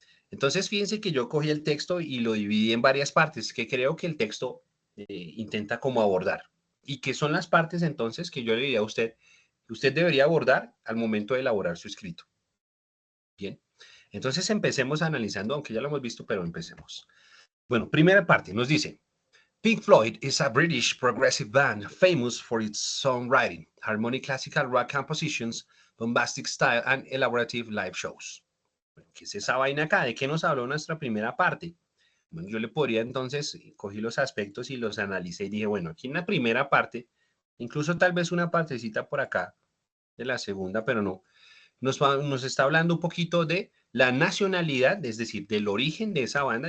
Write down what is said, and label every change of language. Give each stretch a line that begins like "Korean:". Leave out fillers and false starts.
Spanish: Entonces, fíjense que yo cogí el texto y lo dividí en varias partes que creo que el texto intenta como abordar. Y que son las partes entonces que yo le diría a usted, que usted debería abordar al momento de elaborar su escrito. Bien. Entonces empecemos analizando, aunque ya lo hemos visto, pero empecemos. Bueno, primera parte, nos dice,
English: Pink Floyd is a British progressive band famous for its songwriting, harmonic classical rock compositions, bombastic style, and elaborative live shows.
Spanish: ¿Qué es esa vaina acá? ¿De qué nos habló nuestra primera parte? Bueno, yo le podría entonces, cogí los aspectos y los analicé y dije, bueno, aquí en la primera parte, incluso tal vez una partecita por acá de la segunda, pero no, nos está hablando un poquito de la nacionalidad, es decir, del origen de esa banda.